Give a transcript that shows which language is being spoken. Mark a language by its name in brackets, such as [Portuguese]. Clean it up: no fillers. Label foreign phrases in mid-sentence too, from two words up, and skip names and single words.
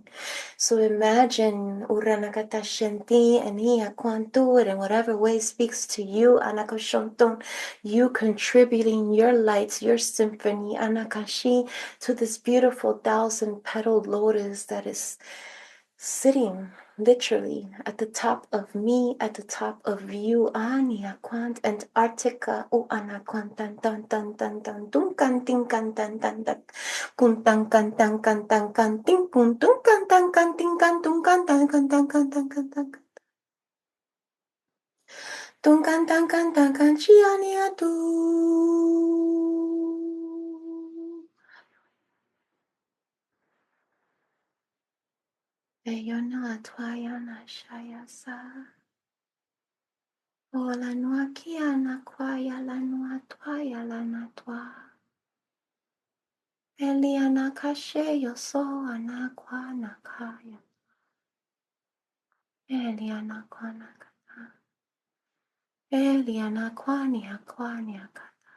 [English] So imagine Uranakata Shenti and Ia Kwantu in whatever way speaks to you, Anakoshonton, you contributing your lights, your symphony, Anakashi, to this beautiful 1,000-petaled lotus that is sitting literally at the top of me, at the top of you, Ania Quant, Antarctica, Ana Quantan tan tan tan tan, Duncan Tinkan tan tan tan, Kuntan kan tan kan tan kan ting kun Duncan tan kan tinkan Duncan tan kan tan kan tan kan tan kan. Duncan tan kan tan kan Chiania tu. Eyona Twayana Shayasa. O la noa kia na kwaya la noa twaya la na twa. Elia na kashe yo so ana kwa na kaya. Elia na kwa na kata. Elia na kwani akata.